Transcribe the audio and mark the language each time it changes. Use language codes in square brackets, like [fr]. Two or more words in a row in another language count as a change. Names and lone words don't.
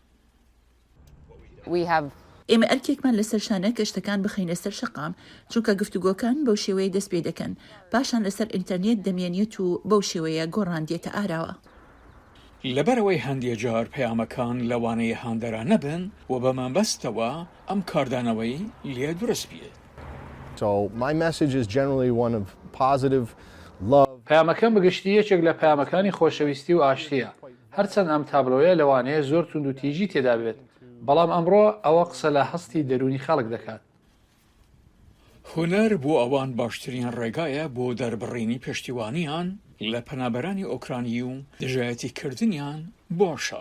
[ckb] ئێمە ئەرکێکمان لەسەر شانە کە شتەکان بخەینە سەر شەقام، چونکە گفتوگۆکان بەو شێوەیە دەست پێ دەکەن، پاشان لەسەر ئینتەرنێت دەمێنێت و بەو شێوەیە گۆڕاندێتە ئاراوە. لەبەرەوەی هەندێک جار پەیامەکان لەوانەیە هاندەرا نەبن و بەمەبەستەوە ئەم کاردانەوەی لێ دروست بێت. [en] So my message is generally one of positive love. [ckb] پەیامەکەم بەگشتی یەکێک لە پەیامەکانی خۆشەویستی و ئاشتیە. هەرچەند ئەم تابلۆیە لەوانەیە زۆر توند و تیژی تێدا بێت، بەڵام ئەمڕۆ ئەوە قسە لە هەستی دەرونی خەڵک دەکات. هونەر بۆ ئەوان باشترین ڕێگایە بۆ دەربڕینی پشتیوانیان لە پەنابەرانی ئۆکرانی و دژایەتیکردنیان بۆ شەڕ.